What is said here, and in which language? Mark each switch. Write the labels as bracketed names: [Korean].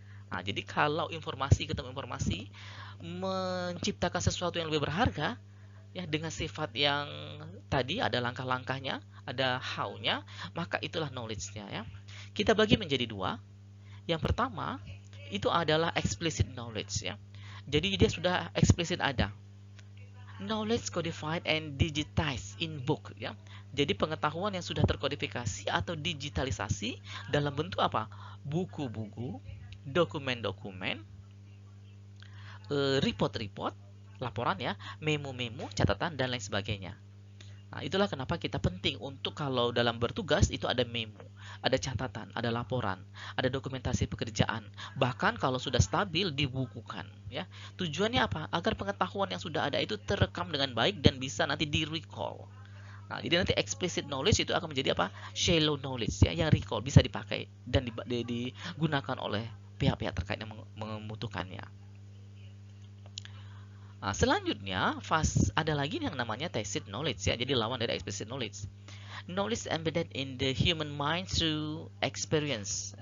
[Indonesian] Nah, jadi kalau informasi ketemu informasi menciptakan sesuatu yang lebih berharga, ya dengan sifat yang tadi ada langkah-langkahnya, ada how-nya, maka itulah knowledge-nya ya. Kita bagi menjadi 2. Yang pertama, itu adalah explicit knowledge ya. Jadi dia sudah eksplisit ada. [English] Knowledge codified and digitized in book ya. [Indonesian] Jadi pengetahuan yang sudah terkodifikasi atau digitalisasi dalam bentuk apa? Buku-buku, dokumen-dokumen, report-report, laporan ya, memo-memo, catatan dan lain sebagainya. Nah, itulah kenapa kita penting untuk kalau dalam bertugas itu ada memo, ada catatan, ada laporan, ada dokumentasi pekerjaan. Bahkan kalau sudah stabil dibukukan, ya. Tujuannya apa? Agar pengetahuan yang sudah ada itu terekam dengan baik dan bisa nanti di-recall. Nah, jadi nanti explicit knowledge itu akan menjadi apa? Shallow knowledge ya, yang recall bisa dipakai dan digunakan oleh pihak-pihak terkait yang membutuhkannya. Nah, selanjutnya, ada lagi yang namanya tacit knowledge ya. Jadi lawan dari explicit knowledge. [English] Knowledge embedded in the human mind through experience.